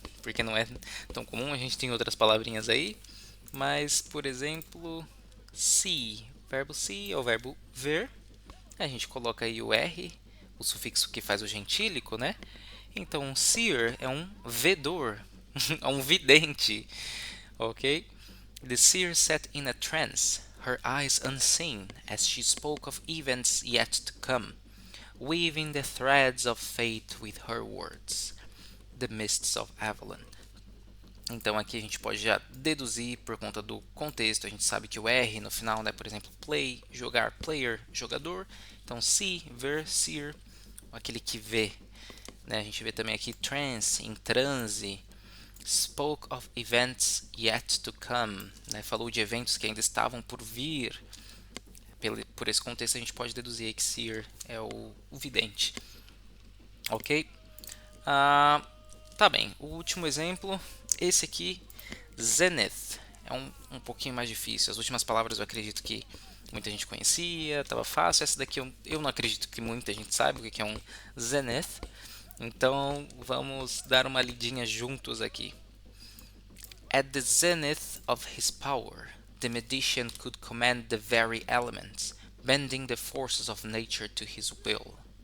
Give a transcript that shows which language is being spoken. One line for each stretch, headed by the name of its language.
Portuguese: porque não é tão comum, a gente tem outras palavrinhas aí, mas, por exemplo, see, verbo see é o verbo ver, a gente coloca aí o R, o sufixo que faz o gentílico, né? Então, um seer é um vedor, é um vidente, ok?
English: The seer sat in a trance, her eyes unseen, as she spoke of events yet to come, weaving the threads of fate with her words, the mists of Avalon.
Portuguese: Então aqui a gente pode já deduzir por conta do contexto. A gente sabe que o R no final, né, por exemplo, play, jogar, player, jogador. Então see, ver, seer, aquele que vê. Né? A gente vê também aqui trance, em transe.
English: Spoke of events yet to come. Né?
Portuguese: Falou de eventos que ainda estavam por vir. Por esse contexto a gente pode deduzir que seer é o vidente. Ok? Tá bem, o último exemplo, esse aqui, zenith, é um pouquinho mais difícil. As últimas palavras eu acredito que muita gente conhecia, estava fácil. Essa daqui eu não acredito que muita gente saiba o que é um zenith. Então vamos dar uma lidinha juntos aqui.
English: At the zenith of his power, the magician could command the very elements, bending the forces of nature to his will.